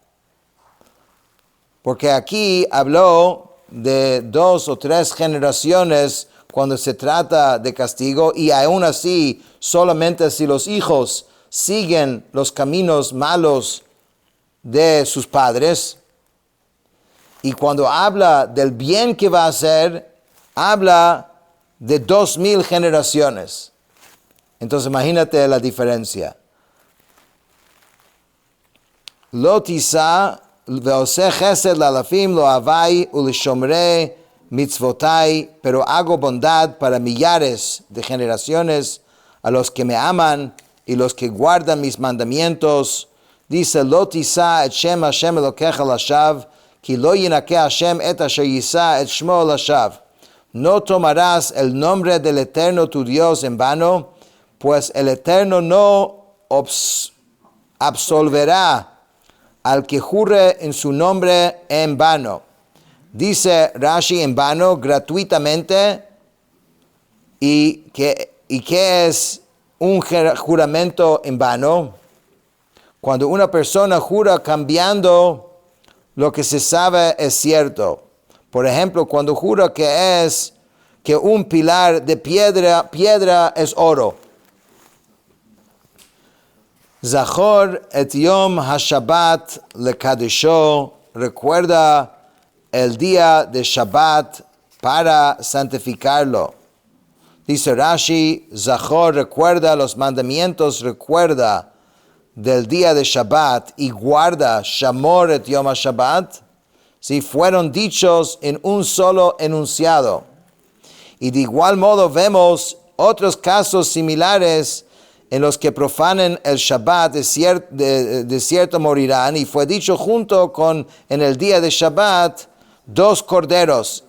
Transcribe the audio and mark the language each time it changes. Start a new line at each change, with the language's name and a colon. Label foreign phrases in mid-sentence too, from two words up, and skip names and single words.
Spanish: Porque aquí habló de 2 o 3 generaciones cuando se trata de castigo, y aún así solamente si los hijos siguen los caminos malos de sus padres. Y cuando habla del bien que va a hacer, habla de 2000 generaciones. Entonces imagínate la diferencia.
Hebrew: לא תשא ועשה חסד לאלפים לא אבי ולשמרי מצותי,
Spanish: pero hago bondad para millares de generaciones a los que me aman y los que guardan mis mandamientos.
Hebrew: Dice, לא תשא את שם השם אלהיך לשוא כי לא ינקה השם את אשר ישא את שמו לשוא.
Spanish: No tomarás el nombre del Eterno tu Dios en vano, pues el Eterno no absolverá al que jure en su nombre en vano. Dice Rashi, en vano, gratuitamente. ¿Y qué es un juramento en vano? Cuando una persona jura cambiando lo que se sabe es cierto. Por ejemplo, cuando jura que un pilar de piedra es oro.
Hebrew: זכור את יום השבת לקדשו,
Spanish: recuerda el día de Shabbat para santificarlo. Dice Rashi, Zachor, recuerda los mandamientos, recuerda del día de Shabbat y guarda
Hebrew: שמור את יום השבת,
Spanish: si fueron dichos en un solo enunciado. Y de igual modo vemos otros casos similares en los que profanen el Shabbat, de cierto morirán, y fue dicho junto con en el día de Shabbat 2 corderos.